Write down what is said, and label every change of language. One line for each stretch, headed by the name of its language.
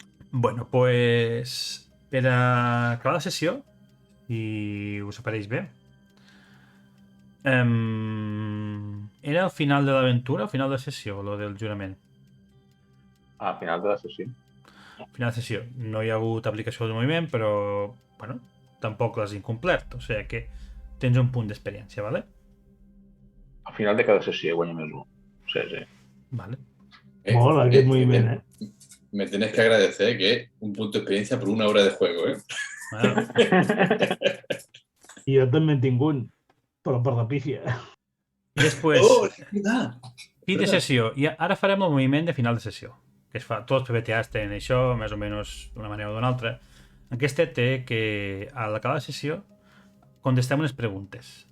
Catalan: Bueno, pues per a acabar la sessió, si us apareix bé, era el final de l'aventura o final de sessió, lo del jurament? Al final de la sessió. Final de sessió. No hi ha hagut aplicació del moviment, però, bueno, tampoc l'has incomplert, o sigui que tens un punt d'experiència, ¿vale? Al final de cada sessió guanya més 1. Sí, sí. Vale. Mola aquest moviment,
Spanish: Me tenés que agradecer que un punto de experiencia por 1 hora de juego, ¿eh? Bueno,
Catalan: I jo també en tinc un, però per la pífia. i després,
Spanish: ¡Oh, es verdad!
Catalan: fi de sessió. I ara farem el moviment de final de sessió, que es fa. Tots els PBTAs tenen això, més o menys d'una manera o d'una altra. Aquesta té que, a l'acabar la sessió, contestem unes preguntes.